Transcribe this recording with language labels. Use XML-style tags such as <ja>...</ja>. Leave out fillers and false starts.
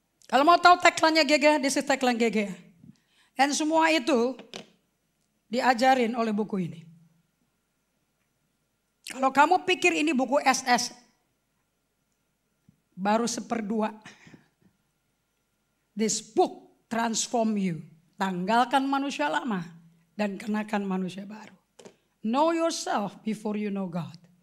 <id>Kalau mau tahu tagline-nya GGA,</id> <en>this is tagline GGA.</en> <id>Dan semua itu diajarin oleh buku ini. Kalau kamu pikir ini buku SS, baru 1/2.</id> <en>This book transform you.</en> <id>Tanggalkan manusia lama dan kenakan manusia baru.</id> <en>Know yourself before you know God.</en>